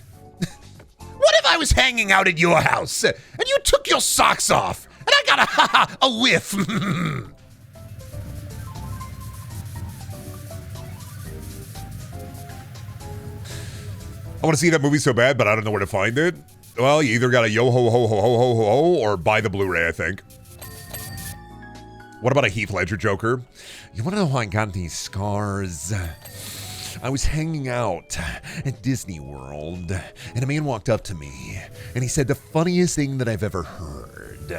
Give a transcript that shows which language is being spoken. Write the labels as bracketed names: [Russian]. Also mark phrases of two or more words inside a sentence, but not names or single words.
[English] What if I was hanging out at your house and you took your socks off and I got a whiff? I want to see that movie so bad, but I don't know where to find it. Well, you either got to yo ho ho ho ho ho ho or buy the Blu-ray, I think. What about a Heath Ledger Joker? You want to know how I got these scars? I was hanging out at Disney World, and a man walked up to me, and he said the funniest thing that I've ever heard.